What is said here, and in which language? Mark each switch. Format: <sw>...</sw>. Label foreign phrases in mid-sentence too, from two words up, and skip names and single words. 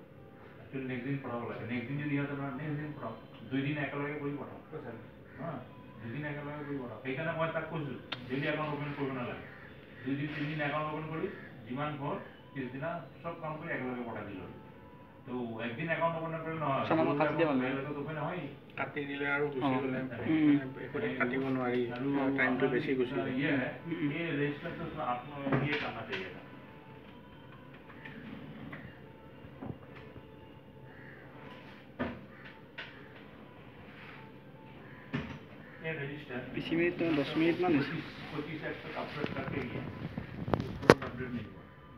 <as>একচুয়ালি নেক্সট দিন পঠাব লাগে নেক্সট দিন যদি ইহঁতে নেক্সট দিন পঠাও 2 দিন একেলগে কৰি পঠাও হা 2 দিন একেলগে কৰি পঠাও সেইকাৰণে মই তাক কৈছো</as> <en>daily account open</en> <as>কৰিব নালাগে 2 দিন 3 দিন</as> <en>account open</en> <as>কৰি যিমান ঘৰ পিছদিনা সব কাম কৰি একেলগে পঠাই দিলো তো একদিন</as> <en>account open</en> <as>কৰিলে নহয় সামান কাটি দিয়া মানে মেইলটো ওপেন নহয় কাটি দিলে আৰু গুচি গ'লে একো কাটিব নোৱাৰি আৰু টাইমটো বেছি গুচি যায়</as> <hi>ये रजिस्टर तो आपको ये करना चाहिए था ये रजिस्टर 20 मिनट तो 10 मिनट मान 25 एक्ट तक अपलोड करके ही उसको अपडेट नहीं हुआ</hi>